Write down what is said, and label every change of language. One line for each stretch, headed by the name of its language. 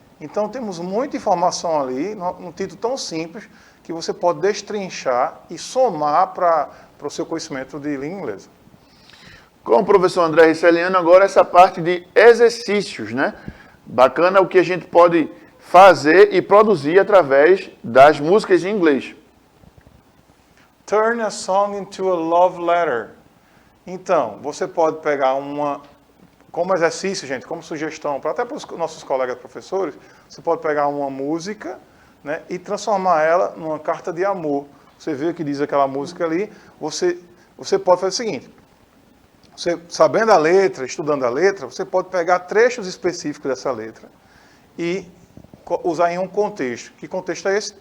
Portuguese: Então temos muita informação ali, num título tão simples, que você pode destrinchar e somar para o seu conhecimento de língua inglesa. Com o professor André Riceliano, agora essa parte de exercícios, né? Bacana o que a gente pode fazer e produzir através das músicas em inglês.
English: Turn a song into a love letter.
Portuguese: Então, você pode pegar como exercício, gente, como sugestão, até para os nossos colegas professores, você pode pegar uma música, né, e transformar ela numa carta de amor. Você vê o que diz aquela música ali, você pode fazer o seguinte, você, sabendo a letra, estudando a letra, você pode pegar trechos específicos dessa letra e usar em um contexto. Que contexto é esse?